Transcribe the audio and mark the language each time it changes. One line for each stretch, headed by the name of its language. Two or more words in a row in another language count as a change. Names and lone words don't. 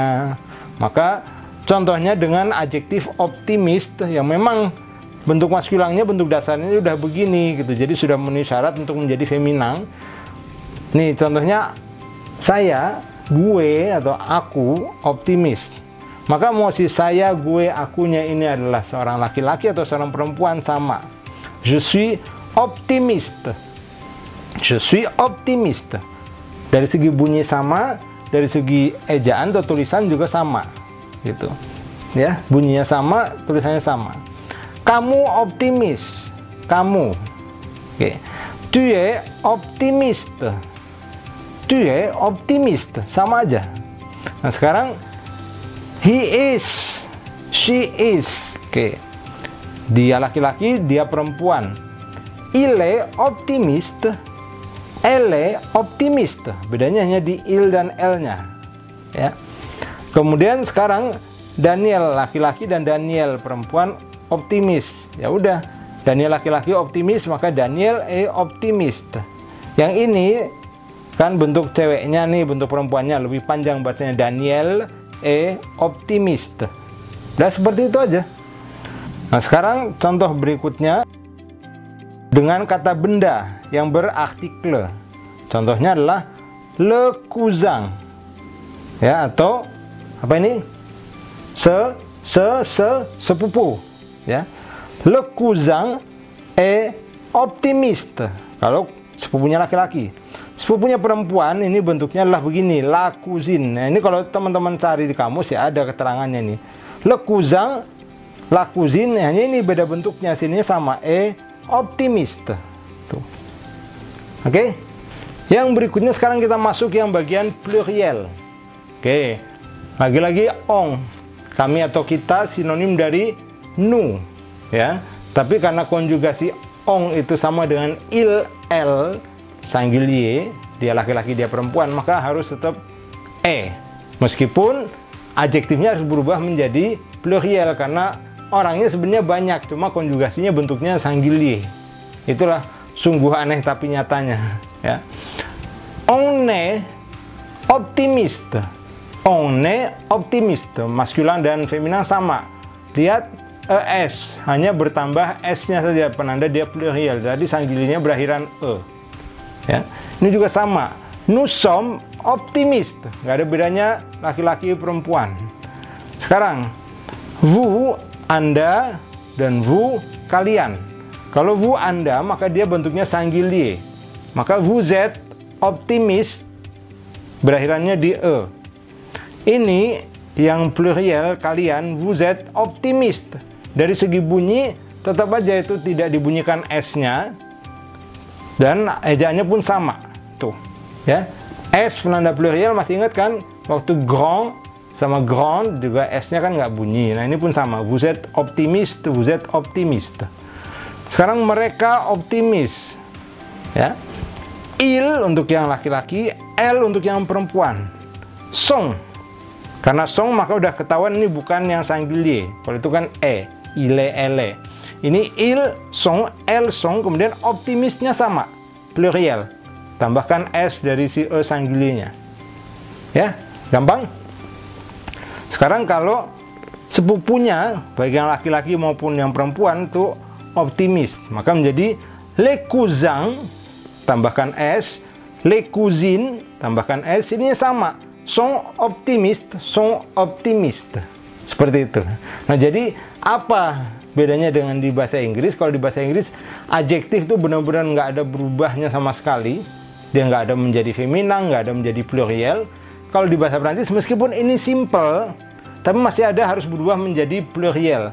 Indonesian: Maka contohnya dengan adjektif optimist yang memang bentuk maskulinnya, bentuk dasarnya udah begini gitu. Jadi sudah memenuhi syarat untuk menjadi feminan. Nih contohnya, saya, gue atau aku optimis. Maka mau si saya, gue, akunya ini adalah seorang laki-laki atau seorang perempuan sama.
French: Je suis optimiste. Je suis optimiste.
Indonesian: Dari segi bunyi sama, dari segi ejaan atau tulisan juga sama. Gitu. Ya, bunyinya sama, tulisannya sama. Kamu optimis, kamu. Oke.
French: Tu es optimiste. Tu es optimiste,
Indonesian: sama aja. Nah, sekarang
English: he is, she is.
Indonesian: Oke. Dia laki-laki, dia perempuan.
French: Il est optimiste, elle est optimiste.
Indonesian: Bedanya hanya di il dan l-nya. Ya. Kemudian sekarang Daniel laki-laki dan Daniel perempuan optimis. Ya udah, Daniel laki-laki optimis, maka Daniel optimiste. Yang ini kan bentuk ceweknya nih, bentuk perempuannya lebih panjang bacanya, Daniel optimiste. Nah, seperti itu aja. Nah, sekarang contoh berikutnya dengan kata benda yang berartikel. Contohnya adalah
French: le cousin.
Indonesian: Ya, atau apa ini? Sepupu. Ya,
French: le cousin est optimiste.
Indonesian: Kalau sepupunya laki-laki. Sepupunya perempuan ini bentuknya adalah begini,
French: la cousine.
Indonesian: Nah, ini kalau teman-teman cari di kamus ya ada keterangannya nih.
French: Le cousin, la cousine,
Indonesian: hanya ini beda bentuknya, sininya sama, optimiste. Tuh. Oke. Yang berikutnya sekarang kita masuk yang bagian pluriel. Oke. Lagi-lagi on. Kami atau kita sinonim dari nous, ya. Tapi karena konjugasi on itu sama dengan
French: il, elle, singulier,
Indonesian: dia laki-laki, dia perempuan, maka harus tetap e. Meskipun adjektifnya harus berubah menjadi pluriel karena orangnya sebenarnya banyak, cuma konjugasinya bentuknya singulier. Itulah sungguh aneh tapi nyatanya, ya.
French: On est optimiste. On est optimiste.
Indonesian: Maskulin dan feminin sama. Lihat es, hanya bertambah s-nya saja, penanda dia plurial. Jadi singulier-nya berakhiran e. Ya. Ini juga sama.
French: Nous sommes optimistes.
Indonesian: Nggak ada bedanya laki-laki perempuan. Sekarang, vous, Anda, dan vous, kalian. Kalau vous, Anda, maka dia bentuknya singulier.
French: Maka vous êtes optimiste,
Indonesian: berakhirannya di e. Ini yang plurial, kalian,
French: vous êtes optimiste.
Indonesian: Dari segi bunyi, tetap aja itu tidak dibunyikan S-nya. Dan ejaannya pun sama. Tuh, ya. S penanda plurial, masih ingat kan? Waktu grand sama grand juga S-nya kan nggak bunyi. Nah, ini pun sama.
French: Vous êtes optimiste, vous êtes optimiste.
Indonesian: Sekarang mereka optimis. Ya. Il untuk yang laki-laki, elle untuk yang perempuan. Sont. Karena song maka udah ketahuan ini bukan yang singulier. Kalau itu kan
French: il, elle.
Indonesian: Ini
French: il, sont, elle, sont,
Indonesian: kemudian optimisnya sama. pluriel. Tambahkan S dari si E sanggilinya. Ya, gampang. Sekarang kalau sepupunya, baik yang laki-laki maupun yang perempuan, itu optimis, maka menjadi
French: les cousins,
Indonesian: tambahkan S,
French: les cousines,
Indonesian: tambahkan S, ini sama,
French: sont optimistes,
Indonesian: seperti itu. Nah, jadi apa bedanya dengan di bahasa Inggris? Kalau di bahasa Inggris, adjektif itu benar-benar nggak ada berubahnya sama sekali, dia nggak ada menjadi feminan, nggak ada menjadi pluriel. Kalau di bahasa Prancis, meskipun ini simple, tapi masih ada harus berubah menjadi pluriel.